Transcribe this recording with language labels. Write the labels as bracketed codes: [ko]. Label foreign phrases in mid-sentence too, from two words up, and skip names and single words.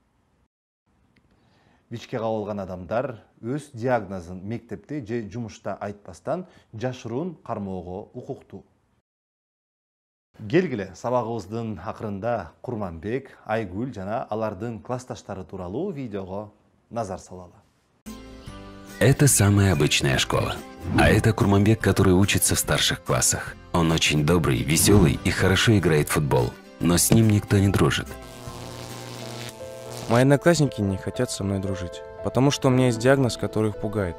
[ky] ВИЧке кабылган адамдар өз диагнозун мектепте же жумушта айтпастан жашыруун кармоого укуктуу. Келгиле, сабагыбыздын акырында Курманбек, Айгүл жана алардын классташтары тууралуу видеого назар салалы. [ru] Это самая обычная школа. А это Курманбек, который учится в старших классах. Он очень добрый, веселый и хорошо играет в футбол. Но с ним никто не дружит. Мои одноклассники не хотят со мной дружить, потому что у меня есть диагноз, который их пугает.